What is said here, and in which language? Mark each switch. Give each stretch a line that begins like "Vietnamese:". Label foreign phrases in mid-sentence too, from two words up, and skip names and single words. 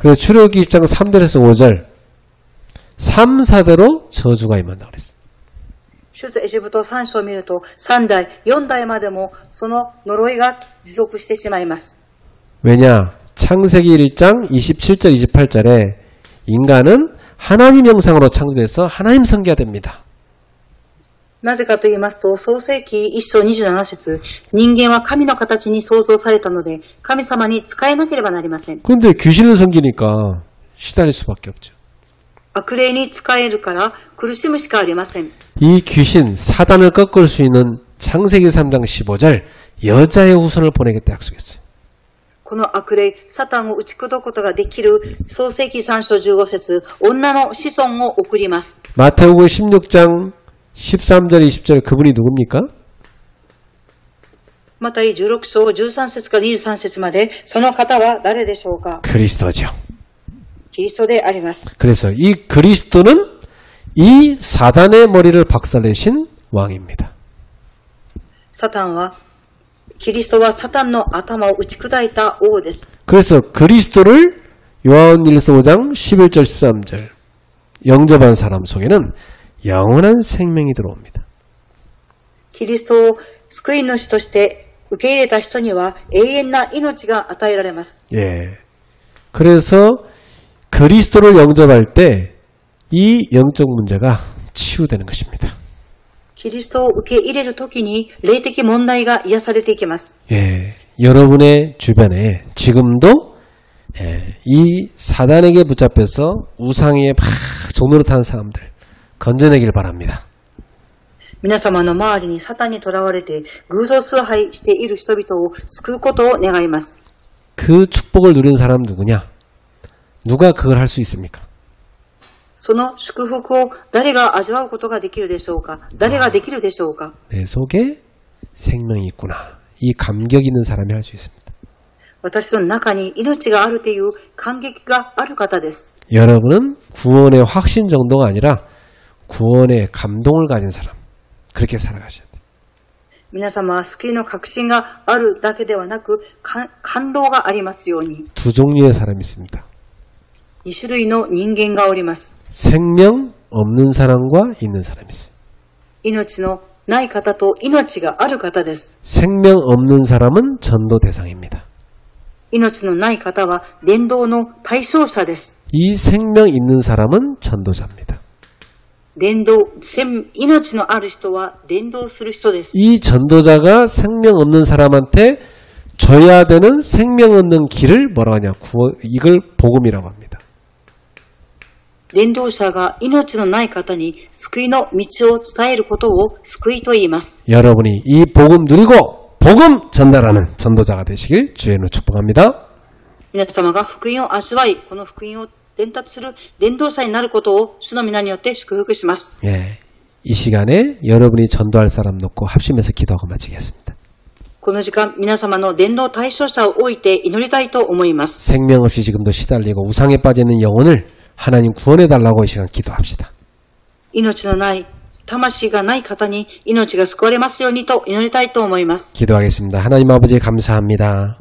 Korean: 그래서 출애굽기 20장 3절에서 5절 3, 4대로 저주가 임한다고 그랬어요.
Japanese: 出エジプト3章を見ると3代、4代までもその呪いが持続してしまいます。
Korean: 왜냐? 창세기 1장 27절 28절에 인간은 하나님 형상으로 창조돼서 하나님 성기가 됩니다.
Japanese: なぜかと言いますと、創世記1章27節、人間は神の形に創造されたので、神様に仕えなければなりません。
Korean: 근데 귀신을 섬기니까 시달릴 수밖에 없죠.
Japanese: 悪霊に仕えるから苦しむしかありません。
Korean: 이 귀신 사단을 꺾을 수 있는 창세기 3장 15절 여자의 후손을 보내겠다 약속했어요.
Japanese: この悪霊、サタンを打ち砕くことができる創世記3章15節、女の子孫を送ります。
Korean: 마태복음 16장 13절 20절 그분이 누굽니까?
Japanese: また16章13節から23節まで、その方は誰でしょうか？
Korean: 그리스도죠.
Japanese: キリストであります。
Korean: 그래서 이 그리스도는 이 사단의 머리를 박살내신 왕입니다.
Japanese: サタンは、キリストはサタンの頭を打ち砕いた王です。
Korean: 그래서 그리스도를 요한일서 5장 11절 13절 영접한 사람 속에는 영원한 생명이 들어옵니다.
Japanese: キリストを救い主として受け入れた人には永遠な命が与えられます。
Korean: 예. 그래서 그리스도를 영접할 때 이 영적 문제가 치유되는 것입니다.
Japanese: キリストを受け入れるときに霊的問題が癒されていきます。
Korean: 예. 여러분의 주변에 지금도 이 사단에게 붙잡혀서 우상에 막 종로를 타는 사람들 건져내길 바랍니다.
Japanese: 皆様の周りにサタンに囚われて偶像崇拝している人々を救うことを願います。
Korean: 그 축복을 누린 사람 누구냐? 누가 그걸 할 수 있습니까?
Japanese: その祝福を誰が味わうことができるでしょうか？誰ができるでしょうか？
Korean: 내 속에 생명이 있구나. 이 감격 있는 사람이 할 수 있습니다.
Japanese: 私の中に命があるという感激がある方です。
Korean: 여러분은 구원의 확신 정도가 아니라 구원의 감동을 가진 사람. 그렇게 살아가셔야 돼요.
Japanese: 皆様は救いの確信があるだけではなく、感動がありますように。
Korean: 두 종류의 사람이 있습니다.
Japanese: 2 種類の人間がおります。
Korean: 생명 없는 사람과 있는 사람이 있어요.
Japanese: 命のない方と命がある方です。
Korean: 생명 없는 사람은 전도 대상입니다.
Japanese: 命のない方は伝道の対象者です。
Korean: 이 생명 있는 사람은 전도자입니다.
Japanese: 伝道、命のある人は伝道する人です。
Korean: 이 전도자가 생명 없는 사람한테 줘야 되는 생명 없는 길을 뭐라고 하냐? 이걸 복음이라고 합니다.
Japanese: 伝道者が命のない方に救いの道を伝えることを救いと言います。
Korean: 여러분이 이 복음 누리고 복음 전달하는 전도자가 되시길 주의 이름으로 축복합니다.
Japanese: 皆様が福音を味わい、この福音を伝達する伝道者になることを主の皆によって祝福します。
Korean: 예, 이 시간에 여러분이 전도할 사람 놓고 합심해서 기도하고 마치겠습니다.
Japanese: この時間、皆様の伝道対象者を置いて祈りたいと思います。
Korean: 생명 없이 지금도 시달리고 우상에 빠져 있는 영혼을 하나님 구원해달라고 이 시간 기도합시다.
Japanese: 命のない、魂がない方に命が救われますようにと祈りたいと思います。
Korean: 기도하겠습니다. 하나님 아버지 감사합니다.